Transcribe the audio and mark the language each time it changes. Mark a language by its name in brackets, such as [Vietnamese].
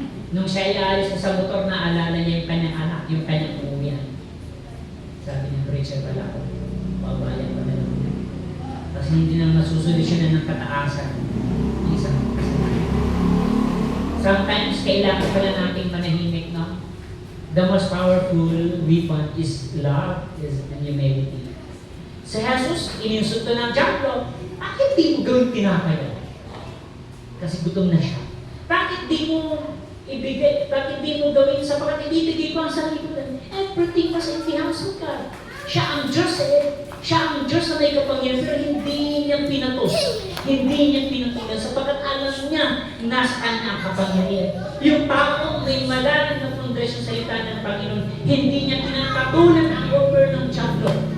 [Filipino] Nung siya ialis sa motor, naalala niya yung kanyang anak, yung kanyang uuwihan. Sabi niya, preacher pala ako. Pabayan pala lang. Kasi hindi na masusolusyonan ng kataasan ng isang kasalanan. [English] Sometimes, [Filipino] kailangan pala nating manahimik, no? [English] The most powerful weapon is love, is humility. [Filipino] Si Jesus, ininsulto ng Diablo, bakit di mo gawin tinapay? Kasi gutom na siya. Bakit di mo ibigay, bakit di mo gawin sapagkat ibibigay ko ang sarili ko? [English] Everything was in the house of God. [Filipino] Siya ang Diyos siya ang Diyos na may kapangyarihan, pero hindi niya pinatos. Hindi niya pinatulan sapagkat alam niya nasa kanya ang kapangyarihan. Yung taong may malalim na pundasyon sa salita ng Panginoon, hindi niya pinapatulan ang offer ng Diablo.